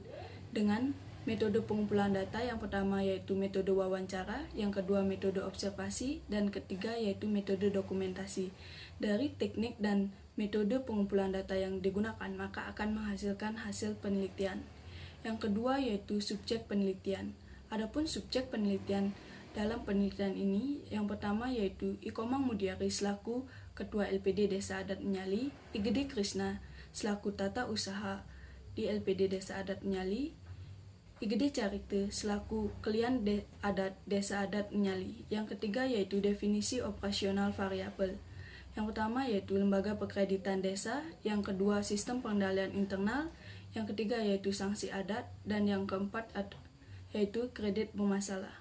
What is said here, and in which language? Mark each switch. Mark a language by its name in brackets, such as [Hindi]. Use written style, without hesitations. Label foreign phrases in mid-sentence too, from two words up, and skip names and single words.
[Indonesian] Dengan metode pengumpulan data, yang pertama yaitu metode wawancara, yang kedua metode observasi, dan ketiga yaitu metode dokumentasi. Dari teknik dan metode pengumpulan data yang digunakan, maka akan menghasilkan hasil penelitian. Yang kedua yaitu subjek penelitian. Adapun subjek penelitian dalam penelitian ini, yang pertama yaitu Ikomang Mudiari selaku Ketua LPD Desa Adat Menyali, Igede Krishna selaku Tata Usaha di LPD Desa Adat Menyali, Igede Carite selaku Klien Desa Adat Menyali. Yang ketiga yaitu definisi operasional variabel. Yang pertama yaitu lembaga perkreditan desa, yang kedua sistem pengendalian internal, yang ketiga yaitu sanksi adat, dan yang keempat yaitu kredit bermasalah.